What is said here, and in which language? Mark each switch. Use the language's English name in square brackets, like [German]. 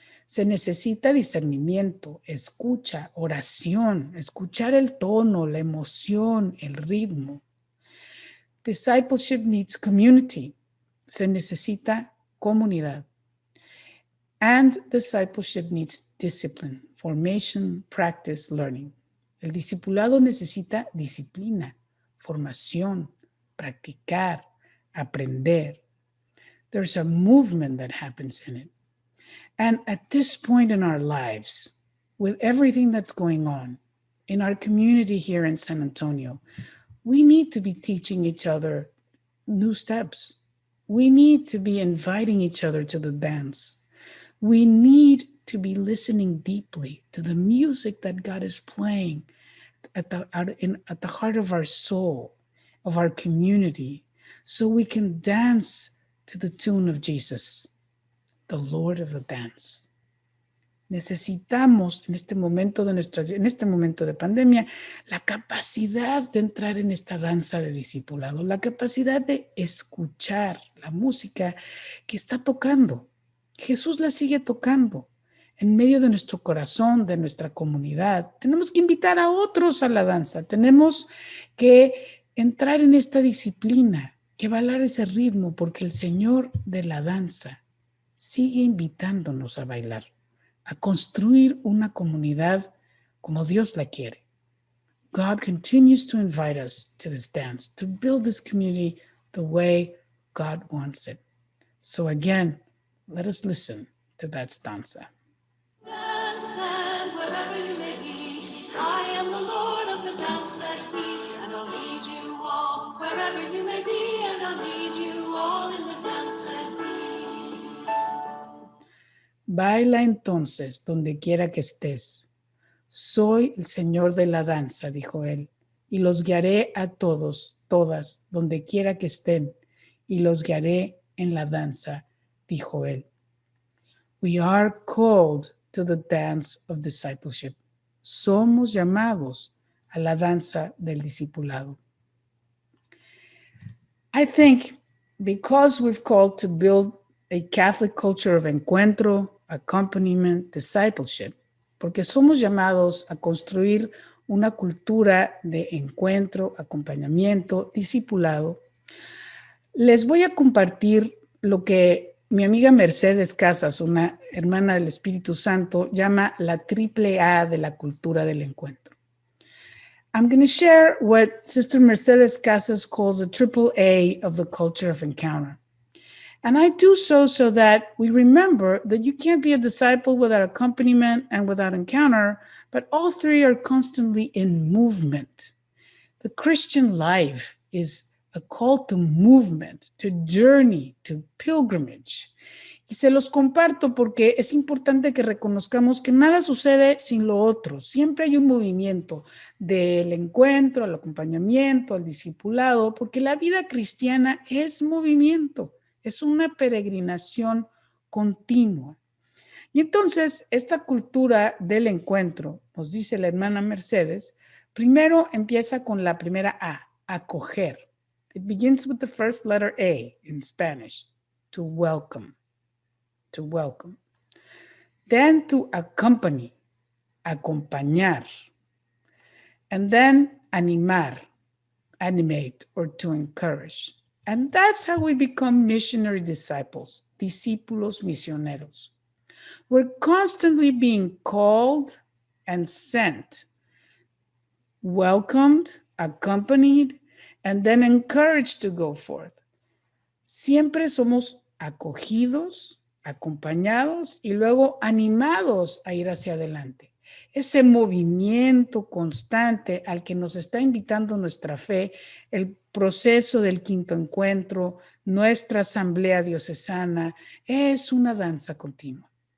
[Spanish] Se necesita discernimiento, escucha, oración, escuchar el tono, la emoción, el ritmo. [English] Discipleship needs community. [Spanish] Se necesita comunidad. [English] And discipleship needs discipline, formation, practice, learning. [Spanish] El discipulado necesita disciplina, formación, practicar, aprender. [English] There's a movement that happens in it. And at this point in our lives, with everything that's going on in our community here in San Antonio, we need to be teaching each other new steps. We need to be inviting each other to the dance. We need to be listening deeply to the music that God is playing at the heart of our soul, of our community, so we can dance to the tune of Jesus, the Lord of the dance. [Spanish] Necesitamos en este momento de pandemia, la capacidad de entrar en esta danza de discipulado, la capacidad de escuchar la música que está tocando. Jesús la sigue tocando en medio de nuestro corazón, de nuestra comunidad. Tenemos que invitar a otros a la danza. Tenemos que entrar en esta disciplina, que bailar ese ritmo, porque el Señor de la danza sigue invitándonos a bailar, a construir una comunidad como Dios la quiere. [English] God continues to invite us to this dance, to build this community the way God wants it. So again, let us listen to that stanza. Dance and wherever you may be, I am the Lord of the dance, said he, and I'll lead you all wherever you may be, and I'll lead you all in the dance, said he. [Spanish] Baila entonces donde quiera que estés. Soy el Señor de la danza, dijo él, y los guiaré a todos, todas, donde quiera que estén, y los guiaré en la danza, dijo él. [English] We are called to the dance of discipleship. [Spanish] Somos llamados a la danza del discipulado. [English] I think because we've called to build a Catholic culture of encuentro, accompaniment, discipleship, [Spanish] porque somos llamados a construir una cultura de encuentro, acompañamiento, discipulado, les voy a compartir lo que mi amiga Mercedes Casas, una hermana del Espíritu Santo, llama la triple A de la cultura del encuentro. [English] I'm going to share what Sister Mercedes Casas calls the triple A of the culture of encounter. And I do so that we remember that you can't be a disciple without accompaniment and without encounter, but all three are constantly in movement. The Christian life is a call to movement, to journey, to pilgrimage. [Spanish] Y se los comparto porque es importante que reconozcamos que nada sucede sin lo otro. Siempre hay un movimiento del encuentro, al acompañamiento, al discipulado, porque la vida cristiana es movimiento, es una peregrinación continua. Y entonces, esta cultura del encuentro, nos dice la hermana Mercedes, primero empieza con la primera A, acoger. [English] It begins with the first letter A in Spanish, to welcome. To welcome. Then to accompany, acompañar. And then animar, animate, or to encourage. And that's how we become missionary disciples, [Spanish] discípulos misioneros. [English] We're constantly being called and sent, welcomed, accompanied, and then encouraged to go forth. [Spanish] Siempre somos acogidos, acompañados y luego animados a ir hacia adelante. Ese movimiento constante al que nos está invitando nuestra fe, el proceso del quinto encuentro, nuestra asamblea diocesana, es una danza continua.